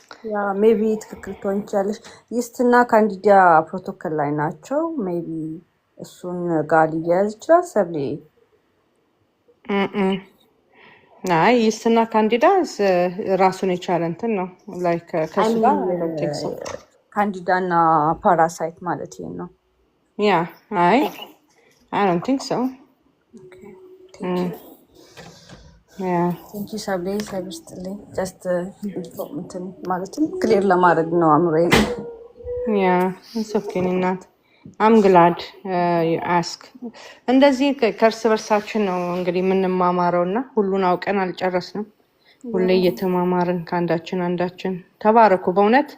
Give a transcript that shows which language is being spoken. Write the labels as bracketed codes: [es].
[am] ያ ሜቢ ትክክል ትሆን ይችላለች። ይስትና ካንዲዳ ፕሮቶኮል ላይ ናቸው። ሜቢ እሱን ጋር ሊያያዝ ይችላል። ሰብሌ አይ ይስትና ካንዲዳ ራሱን የቻለ እንትን ነው። ላይክ ከሱ ጋር ካንዲዳ እና ፓራሳይት ማለት ይሄ ነው። ያ አይ [en] don't think so. [am] ቴንኪ ሰብሌ ሰብስትልኝ ጀስት እንትን ማለትም ክሊር ለማድረግ ነው አምሮዬ። ያ [en] it's okay [am] እናት [en] I'm glad you ask። [am] እንደዚህ ከእርስ በርሳችን ነው እንግዲህ የምንማማረው እና ሁሉን አውቀን አልጨረስንም። ሁሌ እየተማማርን ከአንዳችን አንዳችን። ተባረኩ በእውነት።